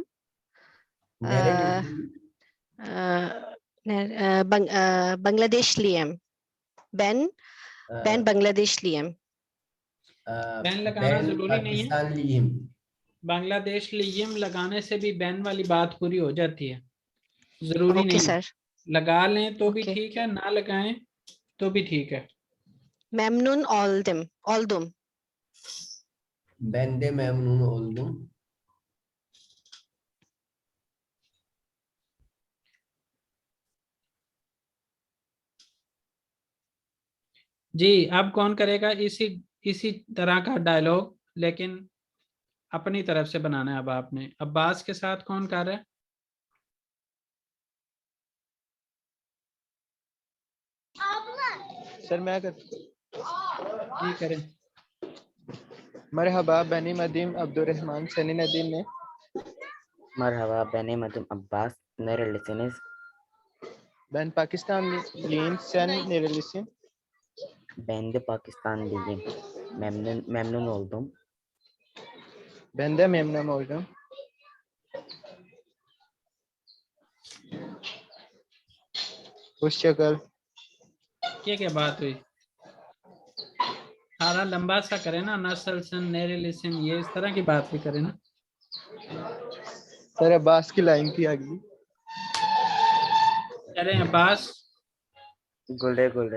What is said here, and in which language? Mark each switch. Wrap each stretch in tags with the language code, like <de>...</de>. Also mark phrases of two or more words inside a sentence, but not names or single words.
<tr>Nerelisin? Bangladeşliyim. Ben Bangladeşliyim.</tr> <ur>بین لگانا ضروری نہیں ہے.</ur> <tr>Pakistanlıyım. Bangladeşliyim</tr> <ur>لگانے سے بھی بین والی بات پوری ہو جاتی ہے، ضروری ओके नहीं सर। لگا لیں تو بھی ओके। ٹھیک ہے، نہ لگائیں تو بھی ٹھیک ہے.</ur> <tr>Memnun oldum. Ben de memnun oldum.</tr> <ur>جی، اب کون کرے گا اسی طرح کا ڈائیلاگ، لیکن اپنی طرف سے بنانا ہے. اب آپ نے عباس کے ساتھ کون کر رہا ہے? سر میں کر جی کریں.</ur> <tr>Merhaba benim adım Abdurrahman senin adın ne Marhaba, benim adım Abbas. Nerelisiniz? Ben Pakistanlıyım. Sen nerelisin? Ben de Pakistanlıyım. Memnun oldum. Ben de memnun oldum. Hoşça kal.</tr> <ur>کیا بات ہوئی? سارا لمبا سا کرے نا,</ur> <tr>nasılsın nerelisin,</tr> <ur>یہ اس طرح کی بات بھی کرے نا. سر عباس کی لائن تھی اگلی. چلے عباس,</ur> <tr>Güle güle.</tr>